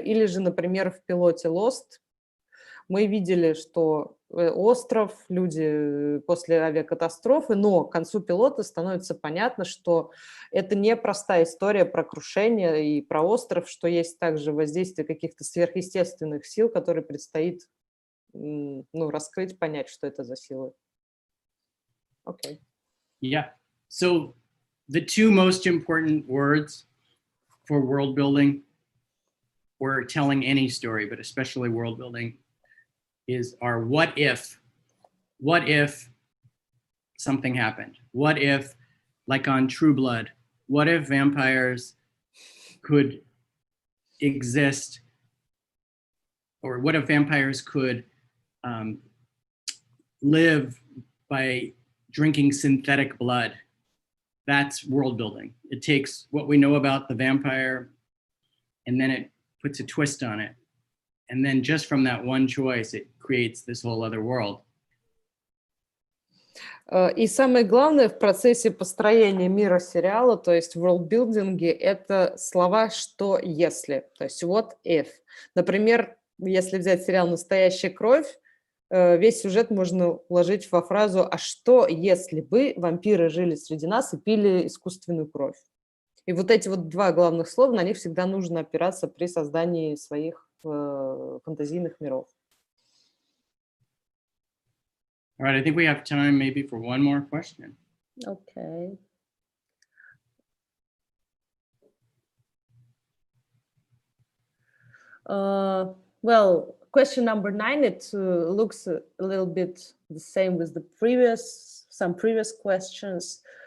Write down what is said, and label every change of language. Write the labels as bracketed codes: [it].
[ru] Или же, например, в пилоте Lost мы видели, что остров, люди после авиакатастрофы, но к концу пилота становится понятно, что это не простая история про крушение и про остров, что есть также воздействие каких-то сверхъестественных сил, которые предстоит раскрыть, понять, что это за силы. [en] Okay. Yeah. So the two most important words for world building or telling any story, but especially world building, are what if something happened? What if, like on True Blood, what if vampires could exist, or what if vampires could live by drinking synthetic blood? That's world building. It takes what we know about the vampire and then it puts a twist on it. And then just from that one choice, it creates this whole other world. [ru] И самое главное в процессе построения мира сериала, то есть в worldbuilding, это слова «что если», то есть [en] what if. [ru] Например, если взять сериал «Настоящая кровь», весь сюжет можно уложить во фразу «а что, если бы вампиры жили среди нас и пили искусственную кровь?» И вот эти вот два главных слова, на них всегда нужно опираться при создании своих фантазийных миров. [en] All right, I think we have time maybe for one more question. Okay. Well, question number 9, it looks a little bit the same with the some previous questions.